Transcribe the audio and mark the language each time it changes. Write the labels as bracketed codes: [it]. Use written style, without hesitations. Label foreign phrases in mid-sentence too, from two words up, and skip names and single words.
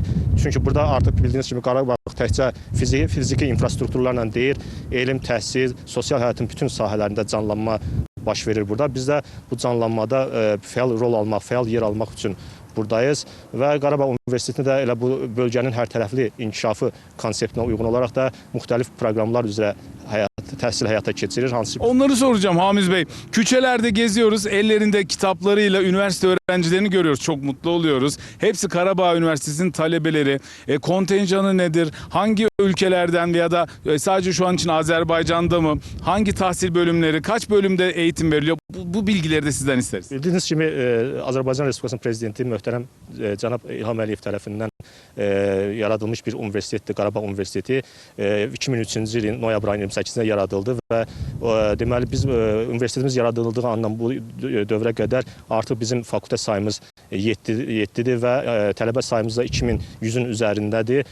[az] Çünki burada artıq bildiyiniz kimi Qarabağ təkcə fiziki infrastrukturlarla deyil, elm, təhsil, sosial həyatın bütün sahələrində canlanma baş verir burada. Biz də bu canlanmada fəal rol almaq, fəal yer almaq üçün buradayız və Qarabağ Universitetində də elə bu bölgənin hər tərəfli inkişafı konseptinə uyğun olaraq da müxtəlif proqramlar üzrə təhsil həyata keçirir. [tr] Onları soracağım Hamiz Bey. Küçelerde geziyoruz. Ellerinde kitaplarıyla üniversite öğrencilerini görüyoruz. Çok mutlu oluyoruz. Hepsi Karabağ Üniversitesi'nin talebeleri. Kontenjanı nedir? Hangi ülkelerden veya da sadece şu an için Azerbaycan'da mı? Hangi tahsil bölümleri? Kaç bölümde eğitim veriliyor? Bu bilgileri de sizden isteriz. [az] Bildiğiniz kimi Azərbaycan Respublikasının prezidenti möhtərəm cənab İlham Əliyev tərəfindən yaradılmış bir universitetdir, Qarabağ Universiteti. 2003-cü ilin noyabr ayının 28-də yaradıldı və deməli biz universitetimiz yaradıldığı andan bu dövrə qədər artıq bizim fakültə sayımız 7-dir və tələbə sayımız da 2100-ün üzərindədir.